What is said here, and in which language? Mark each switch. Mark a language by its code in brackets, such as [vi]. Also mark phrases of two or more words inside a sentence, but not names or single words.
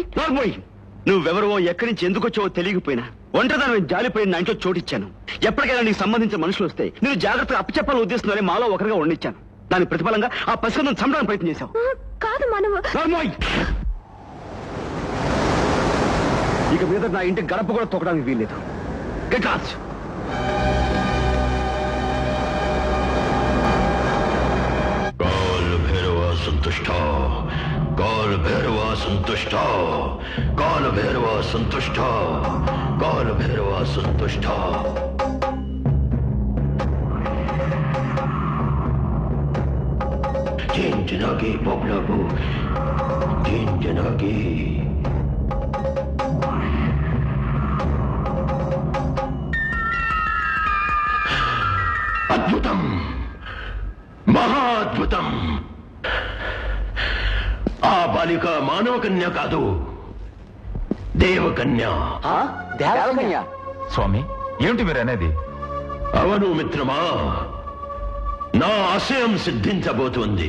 [te] నువ్వెవరో ఎక్కడి నుంచి ఎందుకు వచ్చావో తెలియకపోయినా ఒంటరిదాన్ని జాలిపోయిన నా ఇంట్లో చోటిచ్చాను. ఎప్పటికైనా నీకు సంబంధించిన మనుషులు వస్తే నేను జాగ్రత్తగా అప్పచెప్పాలని ఉద్దేశంలోనే మాలో ఒకరిగా వండించాను. దాని ప్రతిఫలంగా ఆ పసికందును చంపడానికి ప్రయత్నం చేశావు. కాదు మానవ. ఇక మీద నా ఇంటి గడప కూడా తొక్కడానికి వీల్లేదు. [en] Get lost. [sa] काल भैरवा संतुष्ट, काल भैरवा संतुष्ट, काल भैरवा संतुष्ट, काल भैरवा संतुष्ट. जिन जनागी बबलाबू, जिन जनागी. [te] अद्भुतम, మహాద్భుతం. ఆ బాలిక మానవ కన్య కాదు, దేవకన్య. దేవకన్య? స్వామి, ఏమిటి మీరు అనేది? అవును మిత్రమా, నా ఆశయం సిద్ధించబోతోంది.